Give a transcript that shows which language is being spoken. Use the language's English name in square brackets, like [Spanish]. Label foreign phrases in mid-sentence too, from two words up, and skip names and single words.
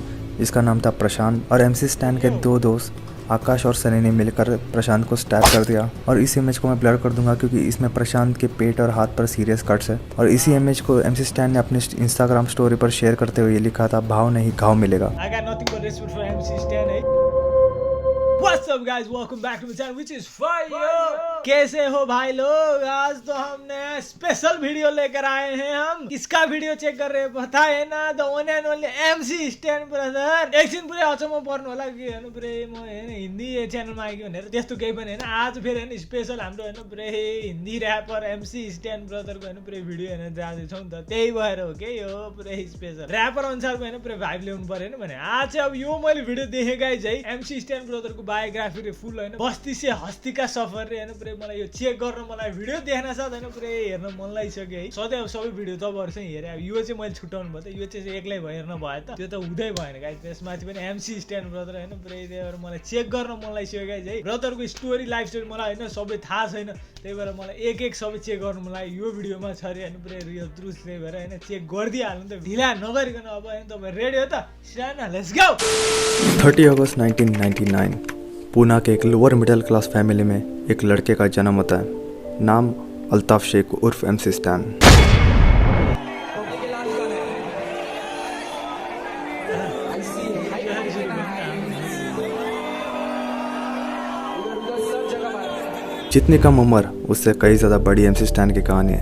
[Hindi] इसका नाम था प्रशांत और MC स्टैन के दो दोस्त आकाश और सनी ने मिलकर प्रशांत को स्टैब कर दिया। और इस इमेज को मैं ब्लर कर दूंगा क्योंकि इसमें प्रशांत के पेट और हाथ पर [English] serious cuts [Hindi] है। और इसी इमेज को MC स्टैन ने अपने [English] Instagram story [Hindi] पर शेयर करते हुए ये लिखा था, भाव नहीं घाव मिलेगा। [English] What's up guys, welcome back to my channel which is fire। [Hindi] कैसे हो भाई लोग? आज तो हम नया स्पेशल वीडियो लेकर आए हैं। हम किसका वीडियो चेक कर रहे हैं पता है ना? [English] the one and only MC Stan brother. [Nepali] एकछिन पुरै अचम्म पर्नु होला कि हैन पुरै म हैन हिन्दी च्यानलमा आएको भनेर त्यस्तो केही पनि हैन। आज फेरि हैन स्पेशल हाम्रो हैन पुरै हिन्दी र्यापर MC स्टैन ब्रदरको हैन पुरै भिडियो हैन जाँदैछौँ नि त। त्यही भएर हो के यो पुरै [English] special rapper [Nepali] अनुसारको हैन पुरै भाइब ल्याउनु पर्यो नि भने। आज चाहिँ अब यो मैले भिडियो देखेँ गाइज है, MC स्टैन ब्रदरको बायोग्राफी रे फुल हैन [Hindi] बस्ती से हस्ती का सफर [Nepali] रे हैन पुरै मलाई यो चेक गर्न मलाई भिडियो देख्न साथ हैन पुरै हेर्न मन लागिसक्यो है। सधैँ अब सबै भिडियो तपाईँहरु चाहिँ हेरे, अब यो चाहिँ मैले छुटाउनु भयो त, यो चाहिँ एक्लै हेर्न भयो त, त्यो त हुँदै भएन गाइस। त्यसमाथि पनि MC स्टैन ब्रदर हैन पुरै त्यही मलाई चेक गर्न मन लागिसक्यो गाइस है। ब्रदरको [English] story life story [Nepali] मलाई हैन सबै थाहा छैन, त्यही भएर मलाई एक एक सबै चेक गर्नु मन लाग्यो। यो भिडियोमा छ रे हैन पुरै [English] real truth, [Nepali] त्यही भएर हैन चेक गरिदिहाल्नु त, ढिला नगरिकन। अब हैन तपाईँ रेडी हो त? [English] start, let's go. [Hindi] 30 अगस्त 1999 पूना के एक [English] lower middle class family [Hindi] में एक लड़के का जन्म होता है। नाम अल्ताफ शेख उर्फ MC स्टैन। जितनी कम उम्र उससे कई ज़्यादा बड़ी MC स्टैन की कहानी है।